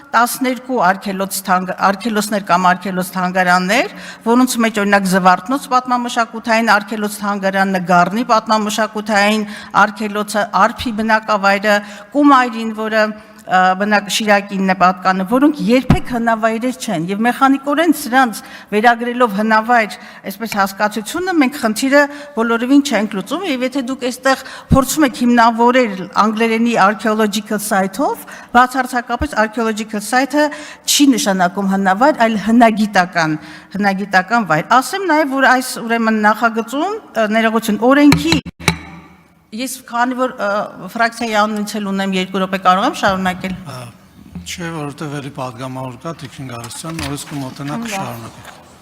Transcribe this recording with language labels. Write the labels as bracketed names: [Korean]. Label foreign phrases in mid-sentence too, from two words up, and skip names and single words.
[Armenian] 12 արգելոցներ կամ արգելոց թանգարաններ, որոնց մեջ օրինակ Զվարթնոց պատմամշակութային արգելոց թանգարանը, Գառնի պատմամշակութային արգելոցը, Արփի բնակավայրը, Կումայրին, որը Շիրակինն է պատկանում, որոնք երբեք հնավայրեր չեն եւ մեխանիկորեն սրանց վերագրելով հնավայր, այսպես հասկացությունը մենք խնդիրը բոլորովին չենք լուծում եւ եթե դուք այստեղ փորձում եք հիմնավորել անգլերենի [English] archaeological site- [Armenian] ով, բացարձակապես [English] archaeological site- [Armenian] ը չի նշանակում հնավայր, այլ հնագիտական վայր։ Ասեմ նաեւ, որ այս ուրեմն նախագծում ներողություն օրենքի Ես քանի որ ֆրակցիայի անունից էլ ունեմ 2 րոպե կարող եմ շարունակել։ Չէ, որովհետև էլի պատգամավոր կա Տիկին Գարստյան, նորից կմոտենա կշարունակենք։